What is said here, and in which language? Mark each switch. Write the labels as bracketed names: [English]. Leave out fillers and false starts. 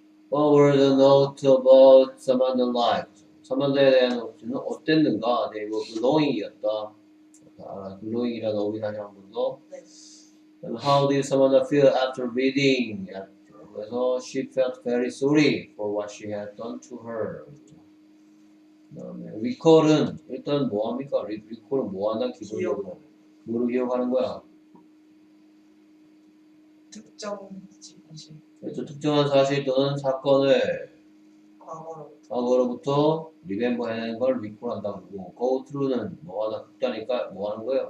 [English] What were the notes about Samantha's life? [Korean] 사만다에 대한 노트는 어땠는가? 네, 이거 glowing이었다. glowing이라는 어휘 다시 한 번 더. 네. [English] And how did Samantha feel after reading? [Korean] 그래서 [English] she felt very sorry for what she had done to her. [Korean] 그다음에 recall은 일단 뭐 합니까? recall은 뭐 한다는 기본적으로 뭐를 기억하는 거야? 특정 지시. 그렇죠. 특정한 사실 또는 사건을 과거로부터 remember 해내는 걸 recall한다고 그러고 go through는 뭐하다 극다니까 뭐 하는 거예요?